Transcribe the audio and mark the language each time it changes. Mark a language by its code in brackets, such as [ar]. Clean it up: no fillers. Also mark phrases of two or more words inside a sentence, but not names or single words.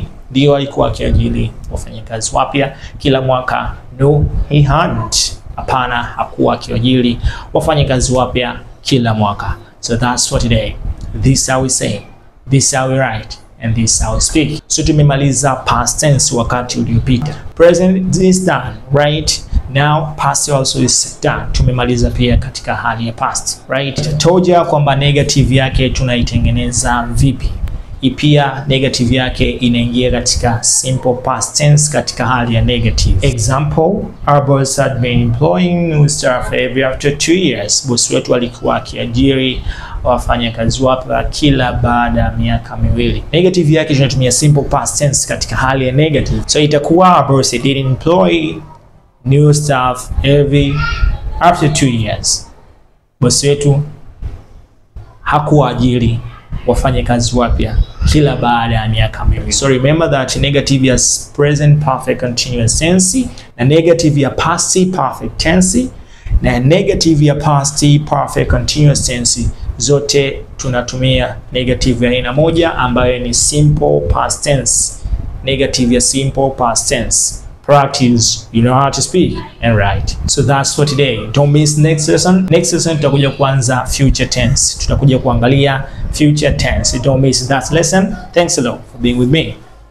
[sw] Ndio, alikuwa akiajiri wafanyakazi wapya kila mwaka. [en] No, he hadn't. [sw] Hapana, hakuwa akiajiri wafanyakazi wapya kila mwaka. [en] So that's for today. This is how we say, this is how we write, and this is how we speak. [sw] So tumemaliza [en] past tense [sw] wakati uliopita. [en] Present is done, right? Now past also is done. [sw] Tumemaliza pia katika hali ya [en] past, right? [sw] Toja kwamba negative yake tunaitengeneza vipi. Pia negative yake inaingia katika [en] simple past tense [sw] katika hali ya negative. [en] Example, our boss had been employing new staff every after 2 years. [sw] Bosi wetu alikuwa akiajiri wafanyakazi wapya kila baada ya miaka miwili. Negative yake tunatumia [en] simple past tense [sw] katika hali ya negative. [en] So itakuwa our boss did employ new staff every after 2 years. [sw] Bosi wetu hakuajiri wafanyakazi wapya kila baada ya miaka miwili. [en] So remember that [sw] negative ya [en] present perfect continuous tense [sw] na negative ya [en] past perfect tense [sw] na negative ya [en] past perfect continuous tense [sw] zote tunatumia negative ya aina moja ambayo ni [en] simple past tense. [sw] Negative ya [en] simple past tense. Practice, you know how to speak and write. So that's for today. Don't miss next lesson. Next lesson [sw] tutakuja kuanza [en] future tense. [sw] Tutakuja kuangalia [en] future tense. Don't miss that lesson. Thanks a lot for being with me.